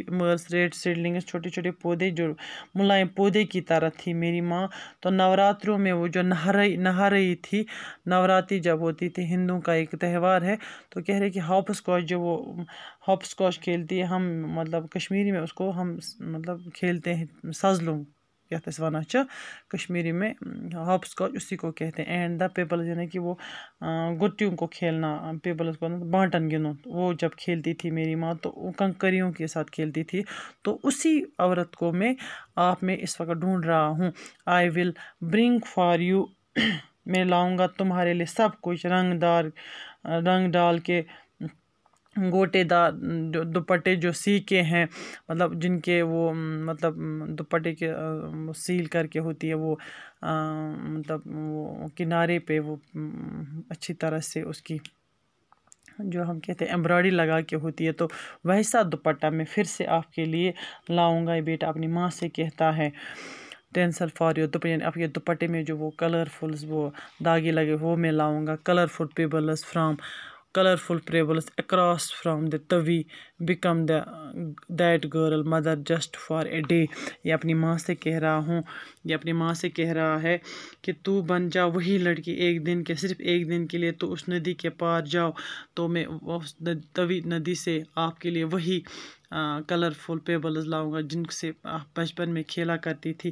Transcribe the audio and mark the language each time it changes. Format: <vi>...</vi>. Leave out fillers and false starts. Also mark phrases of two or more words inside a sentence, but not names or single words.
<ur>مرس</ur> <en>red seedlings</en> <ur>چھوٹے چھوٹے پودے جو ملائم پودے کی طرح تھی میری ماں. تو نوراتروں میں وہ جو نہا رہی تھی، نوراتری جب ہوتی تھی، ہندوؤں کا ایک تہوار ہے، تو کہہ رہے کہ ہاپ اسکاچ جو وہ ہاپ اسکاچ کھیلتی ہے، ہم مطلب کشمیری میں اس کو ہم مطلب کھیلتے ہیں</ur> <ks>سزلوں یتھ اس ونان چھِ</ks> <ur>کشمیری میں ہاپ اسکاچ، اسی کو کہتے ہیں.</ur> <en>and the pebbles</en> <ur>یعنی کہ وہ گٹیوں کو کھیلنا، پیپلز کو بانٹن گنو، وہ جب کھیلتی تھی میری ماں تو وہ کنکریوں کے ساتھ کھیلتی تھی. تو اسی عورت کو میں اس وقت ڈھونڈ رہا ہوں.</ur> <en>I will bring for you,</en> <ur>میں لاؤں گا تمہارے لیے سب کچھ، رنگ ڈال کے گوٹے دار دوپٹے جو سی کے ہیں، مطلب جن کے وہ مطلب دوپٹے کے سیل کر کے ہوتی ہے وہ مطلب وہ کنارے پہ وہ اچھی طرح سے اس کی جو ہم کہتے ہیں ایمبرائڈری لگا کے ہوتی ہے، تو ویسا دوپٹہ میں پھر سے آپ کے لیے لاؤں گا. یہ بیٹا اپنی ماں سے کہتا ہے.</ur> <en>tinsel for your</en> <ur>دوپٹے، یعنی آپ کے دوپٹے میں جو وہ کلرفلز وہ داغے لگے وہ میں لاؤں گا.</ur> <en>colourful pebbles across from the Tavi become that girl mother just for a day.</en> <ur>یہ اپنی ماں سے کہہ رہا ہوں، یہ اپنی ماں سے کہہ رہا ہے کہ تو بن جا وہی لڑکی ایک دن کے، صرف ایک دن کے لیے تو اس ندی کے پار جاؤ، تو میں اس توی ندی سے آپ کے لیے وہی</ur> <en>colourful pebbles</en> <ur>لاؤں گا جن سے بچپن میں کھیلا کرتی تھی.</ur>